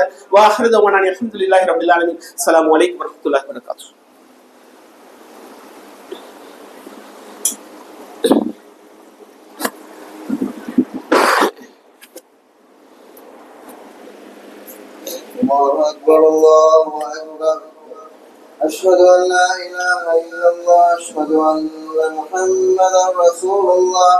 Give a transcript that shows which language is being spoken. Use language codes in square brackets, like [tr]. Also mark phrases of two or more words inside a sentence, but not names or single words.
[ar] وآخر دعوانا الحمد لله رب العالمين. السلام عليكم ورحمة الله وبركاته. الله أكبر، الله أكبر. أشهد أن لا إله إلا الله أشهد أن محمدا رسول الله